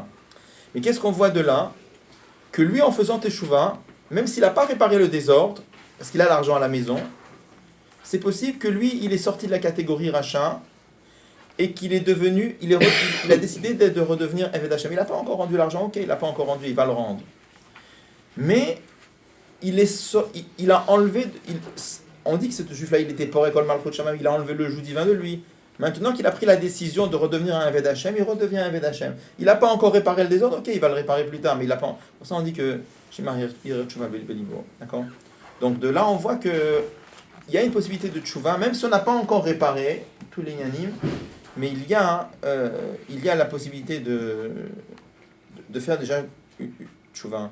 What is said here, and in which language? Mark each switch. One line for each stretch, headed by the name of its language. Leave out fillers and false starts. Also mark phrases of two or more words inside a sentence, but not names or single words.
French: Mais qu'est-ce qu'on voit de là? Que lui, en faisant teshuva, même s'il n'a pas réparé le désordre, parce qu'il a l'argent à la maison, c'est possible que lui, il est sorti de la catégorie rachat et qu'il est devenu, il a décidé de redevenir
Hebrew: עבד השם.
French: Il n'a pas encore rendu l'argent, ok, il n'a pas encore rendu, il va le rendre. Mais il a enlevé, on dit que ce juif-là, il était
Hebrew: פורק עול מלכות שמים,
French: il a enlevé le joug divin de lui. Maintenant qu'il a pris la décision de redevenir un
Hebrew: עבד השם,
French: il redevient un
Hebrew: עבד השם.
French: Il n'a pas encore réparé le désordre, ok, il va le réparer plus tard, mais il n'a pas. Pour ça, on dit que d'accord. Donc de là, on voit que il y a une possibilité de tchouva, même si on n'a pas encore réparé tous les yanim, mais il y a la possibilité de faire déjà une tchouva.